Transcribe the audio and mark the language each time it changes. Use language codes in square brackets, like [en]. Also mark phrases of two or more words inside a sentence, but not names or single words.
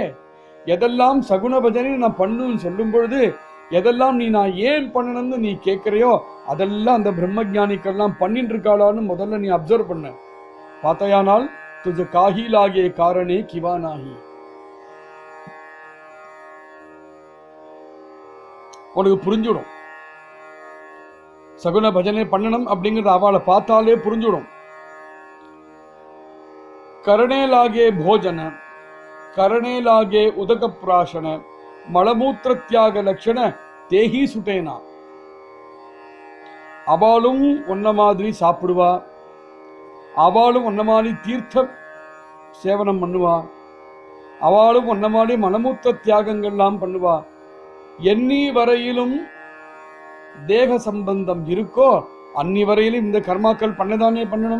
[ta] எதெல்லாம் சகுன பஜனை நான் பண்ணுன்னு சொல்லும் பொழுது எதெல்லாம் நான் ஏன் பண்ணணும்னு நீ கேட்கிறையோ அதெல்லாம் அந்த பிரம்மஜானிக்கெல்லாம் பண்ணிட்டு இருக்காளான்னு முதல்ல நீ அப்சர்வ் பண்ண. பார்த்தையானால் [mr] तुज काही लागे कारणे किंवा नाही, [ta] உனக்கு புரிஞ்சுடும். சகுன பஜனை பண்ணணும் அப்படிங்கிறது அவளை பார்த்தாலே புரிஞ்சுடும். [mr] करणे लागे भोजन, करणे लागे उदक प्राशन, मलमूत्र त्याग लक्षण देही सुटेना. [ta] அவளும் ஒன்ன மாதிரி சாப்பிடுவா, அவளும் ஒன்ன மாதிரி தீர்த்த சேவனம் பண்ணுவா, அவளும் ஒன்ன மாதிரி மலமூத்திர தியாகங்கள்லாம் பண்ணுவா. எண்ணி வரையிலும் தேக சம்பந்தம் இருக்கோ அன்னி வரையிலும் இந்த கர்மாக்கள் பண்ணதானே பண்ணணும்.